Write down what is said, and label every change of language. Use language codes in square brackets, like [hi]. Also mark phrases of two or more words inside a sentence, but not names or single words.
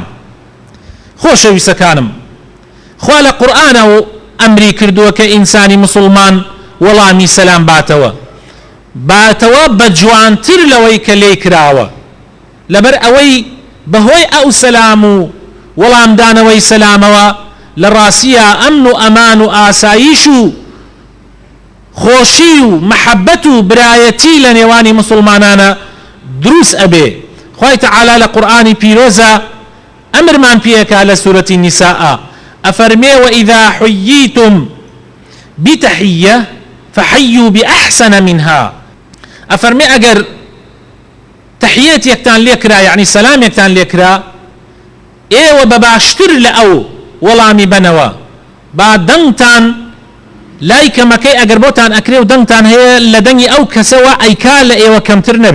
[ckb] خۆشەویستەکانم، خوا لە قورئانەوە ئەمری کردووە کە ئینسانی مسلمان وەڵامی سەلام باتەوە بە جوانتر لەوەی کە لێی کراوە، لەبەر ئەوەی بەهۆی ئەو سەلام و وەڵامدانەوەی سەلامەوە لە ڕاستیە ئەمن و ئەمان و ئاسایش و خۆشی و محەبەت و برایەتی لە نێوانی مسلمانانە دروست ئەبێ. خوای تەعالی لە قورئانی پیرۆزە ئەمرمان پێەکا لە سوورەتی نیساء، ئەفەرمێ [ar] وإذا حييتم بتحية فحيوا بأحسن منها. [ckb] ئەفەرمێ ئەگەر تحیەتێکتان لێکرا، یعنی سەلامێکتان لێکرا، ئێوە بە باشتر لە ئەو وەڵامی بنەوە، با دەنگتان لای کەمەکەی ئەگەر بۆتان ئەکرێ و دەنگتان هەیە لە دەنگی ئەو کەسەوە ئەیکا لە ئێوە کەمتر نەبێ.